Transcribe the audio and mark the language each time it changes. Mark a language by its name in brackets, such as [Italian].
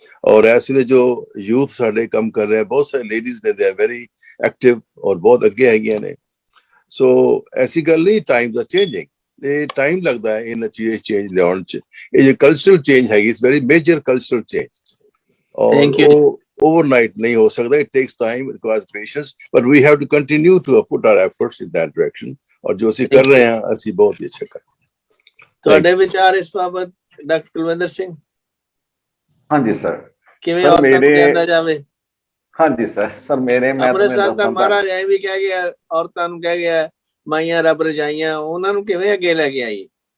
[Punjabi] ਔਰ ਇਸ ਵੇਲੇ ਜੋ ਯੂਥ ਸਾਡੇ ਕੰਮ ਕਰ ਰਿਹਾ, ਬਹੁਤ ਸਾਰੇ ਲੇਡੀਜ਼ ਨੇ, [English] they are very active [Punjabi] ਔਰ ਬਹੁਤ ਅੱਗੇ ਹੈਗੀਆਂ ਨੇ। ਸੋ ਐਸੀ ਗੱਲ ਨਹੀਂ, [English] times are changing, [Punjabi] ਇਹ ਟਾਈਮ ਲੱਗਦਾ ਹੈ ਇਹਨਾਂ ਚੀਜ਼ਾਂ ਚੇਂਜ ਲਿਆਉਣ ਚ। ਇਹ ਜੋ ਕਲਚਰਲ ਚੇਂਜ ਹੈਗੀ, [English] it's very major cultural change, [Punjabi] ਔਰ ਉਹ overnight nahi ho sakta. [English] It takes time, it requires patience, but we have to continue to put our efforts in that direction. [Punjabi] aur jo assi kar rahe hain, assi bahut hi acha kar rahe hain. ਤੁਹਾਡੇ ਵਿਚਾਰ ਇਸ ਬਾਬਤ doctor Kulwinder Singh? ਹਾਂਜੀ sir, ਕਿਵੇਂ ਔਰਤਾਂ ਨੂੰ ਕਹਿੰਦਾ ਜਾਵੇ? ਹਾਂਜੀ ਸਰ ਮੇਰੇ ਮੈਂ ਅੰਮ੍ਰਿਤਸਰ ਦਾ ਮਹਾਰਾਜ ਐ ਵੀ ਕਹਿ ਗਿਆ, ਔਰਤਾਂ ਨੂੰ ਕਹਿ ਗਿਆ ਮਾਈਆਂ ਰੱਬ ਰਜਾਈਆਂ, ਉਹਨਾਂ ਨੂੰ ਕਿਵੇਂ ਅੱਗੇ ਲੈ ਕੇ ਆਈ?